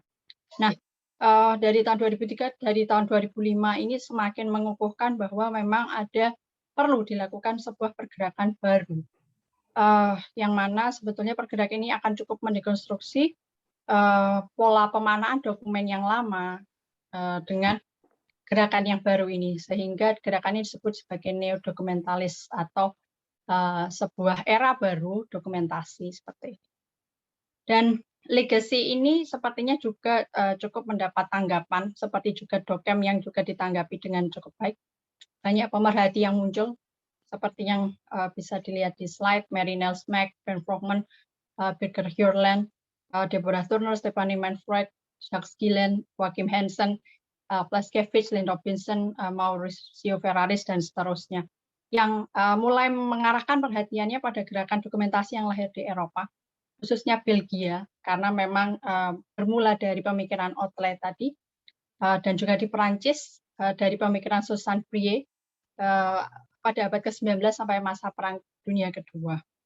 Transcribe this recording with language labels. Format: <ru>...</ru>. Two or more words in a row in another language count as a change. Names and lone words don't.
<id>Nah, dari tahun 2003, dari tahun 2005 ini semakin mengukuhkan bahwa memang ada perlu dilakukan sebuah pergerakan baru, yang mana sebetulnya pergerakan ini akan cukup mendekonstruksi pola pemanaan dokumen yang lama dengan gerakan yang baru ini, sehingga gerakan ini disebut sebagai neo-dokumentalis atau sebuah era baru dokumentasi seperti itu. Dan legacy ini sepertinya juga cukup mendapat tanggapan, seperti juga Docamp yang juga ditanggapi dengan cukup baik. Banyak pemerhati yang muncul, seperti yang bisa dilihat di slide, Mary Nelsmack, Ben Frogman, Birger Hjørland, Deborah Turner, Stephanie Manfred, Jacques Gillen, Joachim Hansen, Plaskevich, Lynn Robinson, Mauricio Ferraris, dan seterusnya. Yang mulai mengarahkan perhatiannya pada gerakan dokumentasi yang lahir di Eropa, khususnya Belgia, karena memang bermula dari pemikiran Otle tadi, dan juga di Perancis dari pemikiran Susan Brie pada abad ke-19 sampai masa Perang Dunia Kedua.</id>